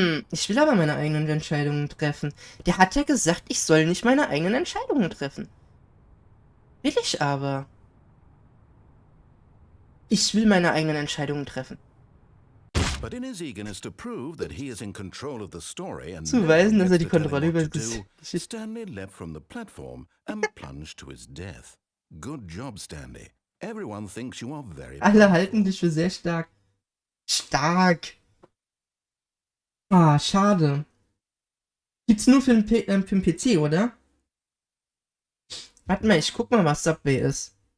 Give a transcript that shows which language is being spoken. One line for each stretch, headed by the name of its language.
German: Ich will aber meine eigenen Entscheidungen treffen. Der hat ja gesagt, ich soll nicht meine eigenen Entscheidungen treffen. Will ich aber. Ich will meine eigenen Entscheidungen treffen. Zu beweisen, dass er die Kontrolle über das
English: Stanley leapt from the platform and plunged to his death. Good job, Stanley. Everyone thinks you are very
German: Alle halten dich für sehr stark. Stark. Ah, schade. Gibt's nur für den PC, oder? Warte mal, ich guck mal, was Subway ist.